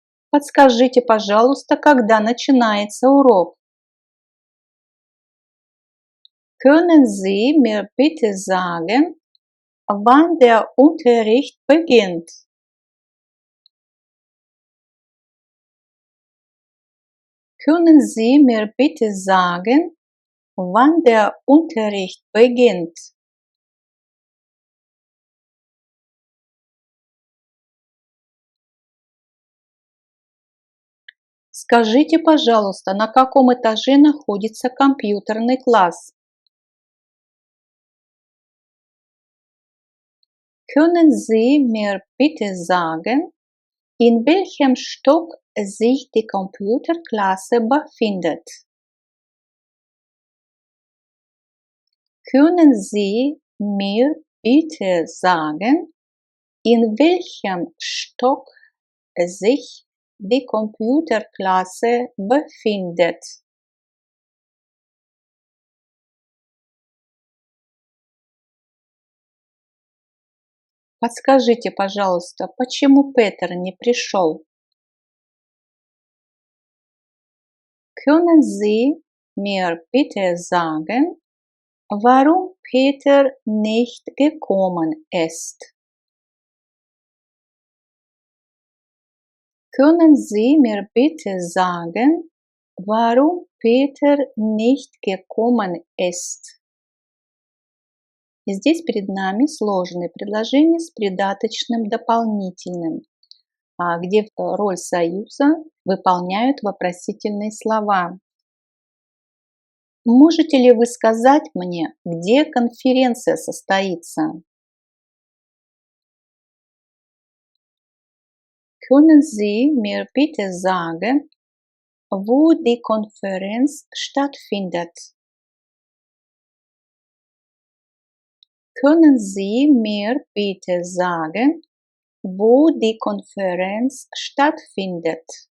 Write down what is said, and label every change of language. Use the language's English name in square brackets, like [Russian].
[Russian] Подскажите, пожалуйста, когда начинается урок? [German] Können Sie mir bitte sagen, wann der Unterricht beginnt? Können Sie mir bitte sagen, wann der Unterricht beginnt? [Russian] Скажите, пожалуйста, на каком этаже находится компьютерный класс? [German] Können Sie mir bitte sagen, in welchem Stock sich die Computerklasse befindet? Können Sie mir bitte sagen, in welchem Stock sich die Computerklasse befindet? [Russian] Подскажите, пожалуйста, почему Петер не пришел? [German] Können Sie mir bitte sagen, warum Peter nicht gekommen ist? Können Sie mir bitte sagen, warum Peter nicht gekommen ist? [Russian] И здесь перед нами сложные предложения с придаточным дополнительным, где роль союза выполняют вопросительные слова. Можете ли вы сказать мне, где конференция состоится? [German] Können Sie mir bitte sagen, wo die Konferenz stattfindet? Können Sie mir bitte sagen, wo die Konferenz stattfindet?